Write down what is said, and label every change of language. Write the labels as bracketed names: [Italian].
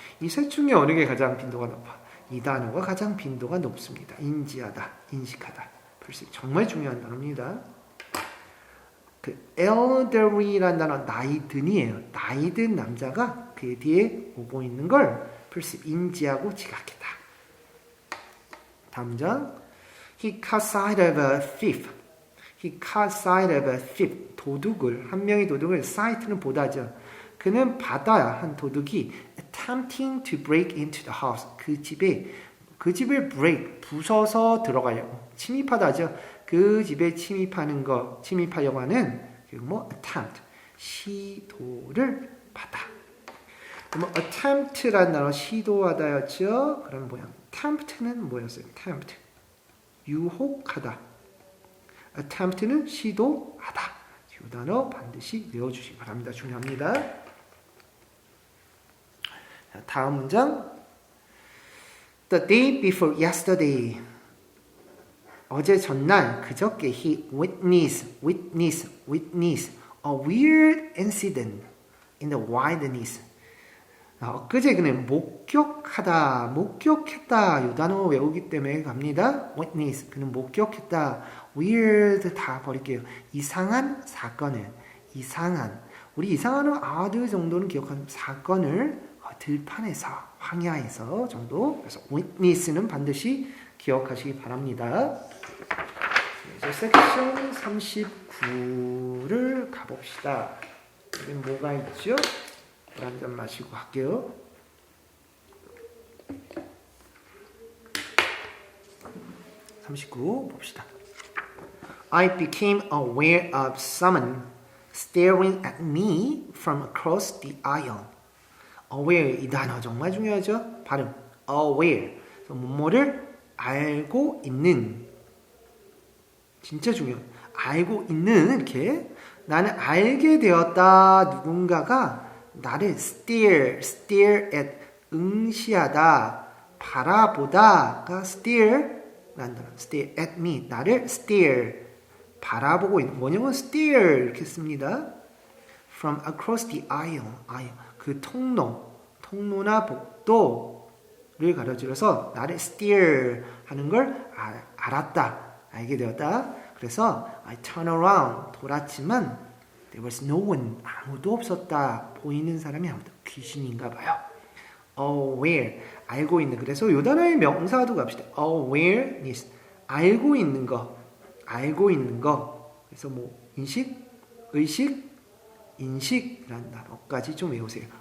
[Korean] 이 셋 중에 어느 게 가장 빈도가 높아? 이 단어가 가장 빈도가 높습니다. 인지하다, 인식하다. perceive. 정말 중요한 단어입니다. 그 elderly라는 단어 나이든이에요. 나이든 남자가 그 뒤에 오고 있는 걸 perceive, 인지하고 지각했다. 다음 문장. [English] He caught sight of a thief. [Korean] 한 명의 도둑을 sight는 보다죠. 그는 받아야 한 도둑이 [English] attempting to break into the house. [Korean] 그 집을 break, 부숴서 들어가려고. 침입하다죠. 그 집에 침입하려고 하는 attempt, 시도를 받아. 그럼 attempt라는 단어 시도하다였죠. 그럼 뭐야? tempt는 뭐였어요? tempt, 유혹하다. attempt는 시도하다. 이 단어 반드시 외워주시기 바랍니다. 중요합니다. 자, 다음 문장. [English] The day before yesterday. [Korean] 어제 전날 그저께 [English] he witnessed a weird incident in the wilderness. [Korean] 그제 그는 목격했다. 이 단어 외우기 때문에 갑니다. witness, 그는 목격했다. weird 다 버릴게요. 이상한 사건을. 우리 이상한 아드 정도는 기억하는 사건을 들판에서, 황야에서 정도. 그래서 witness는 반드시 기억하시기 바랍니다. 이제 섹션 39를 가봅시다. 여기 뭐가 있죠? 물 한 잔 마시고 갈게요. 39 봅시다. [English] I became aware of someone staring at me from across the aisle. [Korean] aware 이 단어 정말 중요하죠? 발음. aware. 뭐를 알고 있는. 진짜 중요해요. 알고 있는 이렇게 나는 알게 되었다. 누군가가 나를 stare at 응시하다, 바라보다가 stare라는 단어. [English] stare at me. [Korean] 나를 stare 바라보고 있는. 원형은 stare 이렇게 씁니다. [English] From across the aisle. [Korean] 그 통로나 복도를 가로질러서 나를 stare 하는 걸 알았다. 알게 되었다. 그래서 [English] I turn around [Korean] 돌았지만 [English] there was no one [Korean] 아무도 없었다. 보이는 사람이 아무도 귀신인가 봐요. aware 알고 있는 그래서 이 단어의 명사도 갑시다. awareness 알고 있는 거 그래서 뭐 인식, 의식, 인식이라는 단어까지 좀 외우세요.